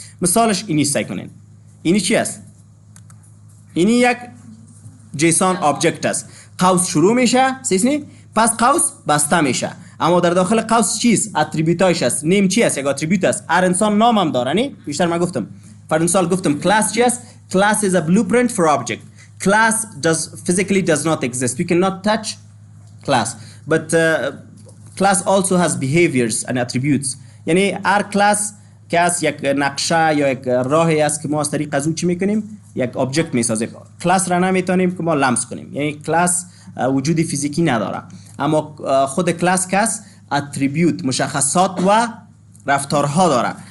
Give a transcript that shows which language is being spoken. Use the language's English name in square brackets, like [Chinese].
[Persian] مثالش اینی سعی کنین. اینی چی است؟ اینی یک جیسون آبجکت است. قوس شروع میشه سیسنی پس قوس بسته میشه. اما در داخل قوس چیست؟ اتریبیوتایش است. نیم چی است؟ یک اتریبیوت است. هر انسان نام هم داره. نه بیشتر من گفتم فرانسال گفتم کلاس چی است؟ [English] class is a blueprint for object. Class does not exist. We cannot touch class. But class also has behaviors and attributes. [Persian] یعنی هر کلاس که از یک نقشه یا یک راهی است که ما از طریق از اون چی میکنیم؟ یک object میسازیم. کلاس را نمیتونیم که ما لمس کنیم. یعنی کلاس وجود فیزیکی نداره. اما خود کلاس که است اتریبیوت مشخصات و رفتارها داره.